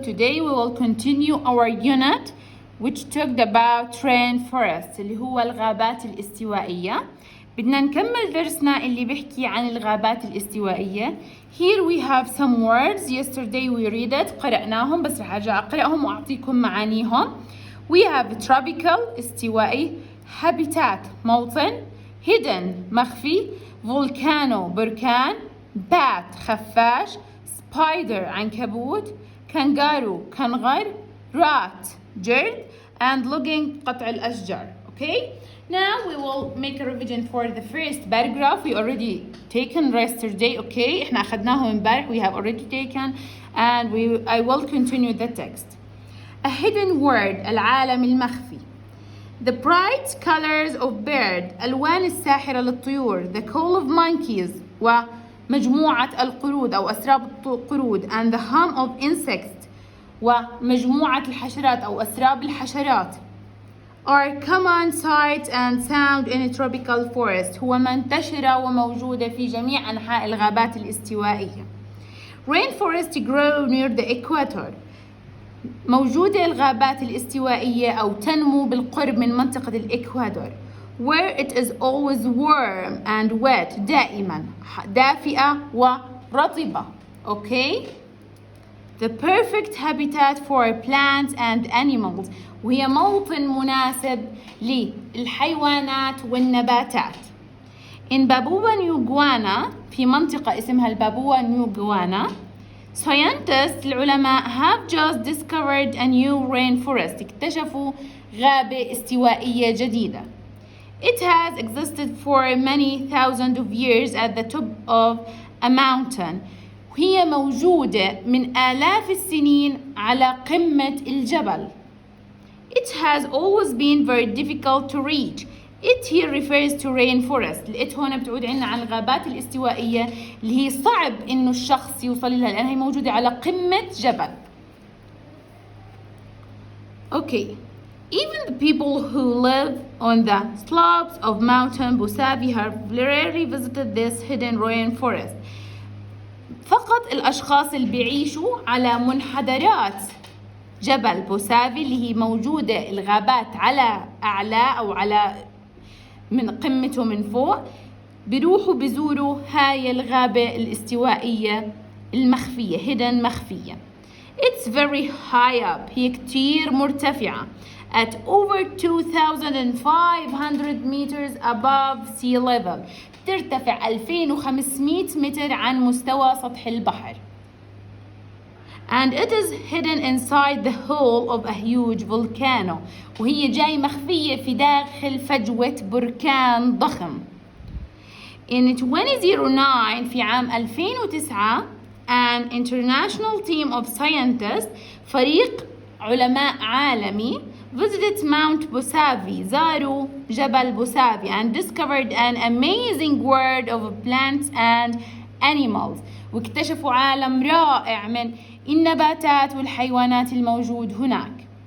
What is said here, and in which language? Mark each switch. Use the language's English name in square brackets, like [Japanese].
[English] Today we will continue our unit which talked about rainforest [Arabic] اللي هو الغابات الاستوائية. بدنا نكمل درسنا اللي بيحكي عن الغابات الاستوائية. [English] Here we have some words. Yesterday we read it. [Arabic] قرأناهم بس رح أرجع أقرأهم وأعطيكم معانيهم. [English] We have tropical استوائي, habitat موطن, hidden مخفي, volcano بركان, bat خفاش, spider عنكبوت, kangaroo كنغر, rat جرد, and logging قطع الأشجار. Okay? Now we will make a revision for the first paragraph. We already taken yesterday. [Arabic] Okay? احنا أخذناه امبارح. [English] We have already taken and I will continue the text. A hidden word [Arabic] العالم المخفي. [English] The bright colors of bird [Arabic] ألوان الساحرة للطيور. [English] The call of monkeys [Arabic] ومجموعة القرود أو أسراب القرود. [English] And the hum of insects [Arabic] ومجموعة الحشرات أو أسراب الحشرات. [English] Are common sight and sound in a tropical forest. [Arabic] هو منتشرة وموجودة في جميع أنحاء الغابات الاستوائية. [English] Rainforest grow near the equator. [Arabic] موجودة الغابات الاستوائية أو تنمو بالقرب من منطقة الإكوادور. [English] Where it is always warm and wet. [Arabic] دائما دافئة ورطبة. Okay? [English] The perfect habitat for plants and animals. [Arabic] وهي موطن مناسب للحيوانات والنباتات. [English] In Papua New Guinea, [Arabic] في منطقة اسمها البابوا نيو غوانا, [English] scientists العلماء have just discovered a new rainforest. [Arabic] اكتشفوا غابة استوائية جديدة. [English] It has existed for many thousands of years at the top of a mountain. [Arabic] وهي موجودة من آلاف السنين على قمة الجبل. [English] It has always been very difficult to reach. It here refers to rainforest. [Arabic] الإت هون بتعود عنا عن الغابات الاستوائية اللي هي صعب إنه الشخص يوصل لها لأنها هي موجودة على قمة جبل. [English] Okay. Even the people who live on the slopes of Mountain Busavi have rarely visited this hidden rainforest. [Arabic] فقط الأشخاص اللي بيعيشوا على منحدرات جبل بوسافي اللي هي موجودة الغابات على أعلى أو على من قمته من فوق بيروحوا بيزوروا هاي الغابة الاستوائية المخفية hidden مخفية. [English] It's very high up. [Arabic] هي كتير مرتفعة [English] at over 2,500 meters above sea level. [Arabic] ترتفع 2500 متر عن مستوى سطح البحر. [English] And it is hidden inside the hull of a huge volcano. [Arabic] وهي جاي مخفية في داخل فجوة بركان ضخم. [English] In 2009 [Arabic] في عام [English] 2009 an international team of scientists [Arabic] فريق علماء عالمي [English] visited Mount Busavi [Arabic] زاروا جبل بوسافي [English] and discovered an amazing world of plants and animals [Arabic] واكتشفوا عالم رائع من النباتات والحيوانات الموجود هناك.